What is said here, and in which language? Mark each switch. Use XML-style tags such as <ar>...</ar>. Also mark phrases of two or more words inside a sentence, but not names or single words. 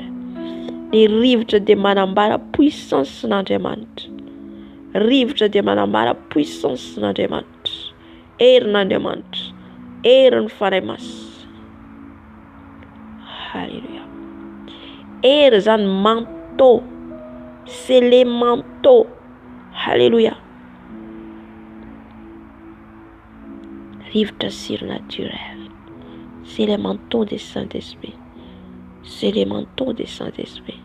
<mg>Ny rivotra dia manambara puissance n'Andriamanitra. Rivotra dia manambara puissance n'Andriamanitra. Herin'Andriamanitra. Herin'ny fanahy masina. Alléluia. Hery zany manteau.</mg> <fr>C'est les manteaux. Alléluia.</fr> <mg>Rivotra surnaturel.</mg> <fr>C'est les manteaux du Saint-Esprit. C'est les manteaux du Saint-Esprit.</fr>